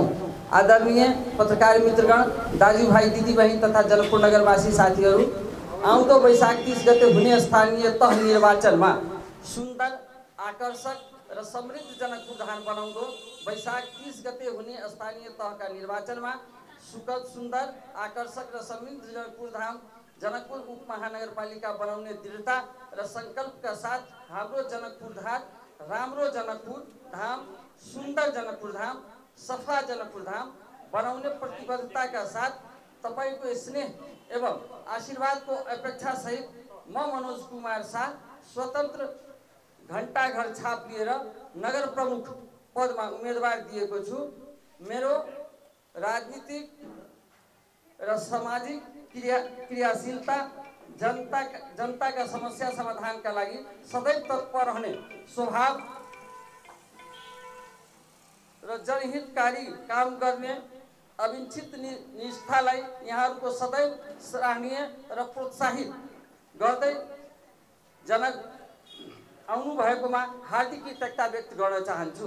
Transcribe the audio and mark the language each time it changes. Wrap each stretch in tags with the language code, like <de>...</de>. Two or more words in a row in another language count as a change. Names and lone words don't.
<ne>आदरणीय पत्रकार मित्रगण, दाजुभाइ दिदीबहिनी तथा जनकपुर नगरवासी साथीहरू, आउँदो वैशाख 30 गते हुने स्थानीय तह निर्वाचनमा सुन्दर, आकर्षक र समृद्ध जनकपुर धाम बनाउँदो वैशाख 30 गते हुने स्थानीय तहका निर्वाचनमा सुखद, सुन्दर, आकर्षक र समृद्ध जनकपुर धाम जनकपुर उपमहानगरपालिका बनाउने दृढता र संकल्पका साथ हाम्रो जनकपुर धाम राम्रो जनकपुर धाम, सुन्दर जनकपुर धाम, सफा जनकपुर धाम बनाउने प्रतिबद्धताका साथ तपाईको स्नेह एवं आशीर्वादको अपेक्षा सहित म मनोज कुमार शाह स्वतन्त्र घण्टा घर छाप लिएर नगर प्रमुख पदमा उम्मेदवार दिएको छु। मेरो राजनीतिक र सामाजिक क्रियाशीलता जनताका समस्या समाधानका लागि सदैव तत्पर रहने स्वभाव र जनहितकारी काम गर्ने अविच्छिन्न निष्ठालाई यहाँहरूको सदैव सराहनीय र प्रोत्साहित गर्दै जनक आउनु भएकोमा हार्दिक कृतज्ञता व्यक्त गर्न चाहन्छु।</ne>